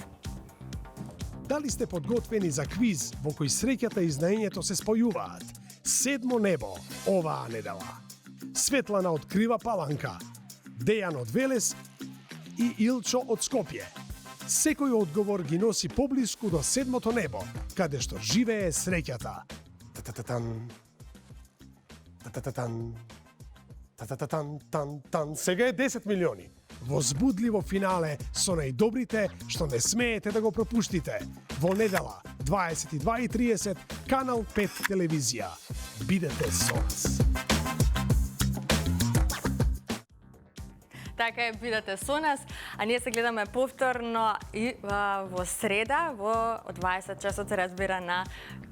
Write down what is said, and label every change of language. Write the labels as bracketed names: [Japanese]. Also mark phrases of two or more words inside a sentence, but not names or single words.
[Macedonian] Дали сте подготвени за квиз во кој среќата и знаењето се спојуваат? Седмо небо оваа недела. Светлана од Крива Паланка, Дејан од Велес и Илчо од Скопје. Секој одговор ги носи поблиску до седмото небо, каде што живее среќата. Та-та-та-тан. Та-та-та-тан. Та-та-та-тан. Сега е 10 милиони. Возбудливо финале со најдобрите што не смеете да го пропуштите. Во недела, 22:30, Канал 5 телевизија. Бидете со нас. Така е, бидете со нас, а ние се гледаме повторно и во среда во 20 часот, се разбира, на Канал 5.